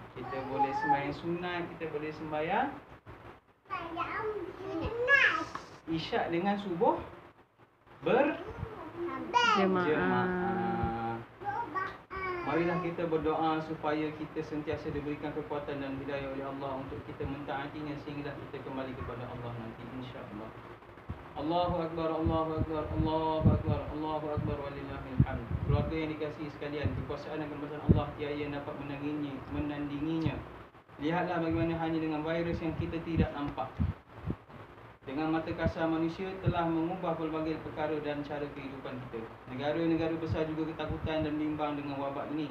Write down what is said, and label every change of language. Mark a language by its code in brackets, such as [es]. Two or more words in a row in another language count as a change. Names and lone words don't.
[ms] Kita boleh sembahyang sunat, kita boleh sembahyang isyak dengan subuh berjemaah. Marilah kita berdoa supaya kita sentiasa diberikan kekuatan dan hidayah oleh Allah untuk kita mentaatinya sehingga kita kembali kepada Allah nanti, [ar] إن شاء الله. الله أكبر، الله أكبر، الله أكبر، الله أكبر، ولله الحمد. [ms] Keluarga yang dikasihi sekalian, kekuasaan dan kebesaran Allah tiada yang dapat menandinginya. Lihatlah bagaimana hanya dengan virus yang kita tidak nampak, dengan mata kasar manusia telah mengubah pelbagai perkara dan cara kehidupan kita. Negara-negara besar juga ketakutan dan bimbang dengan wabak ini.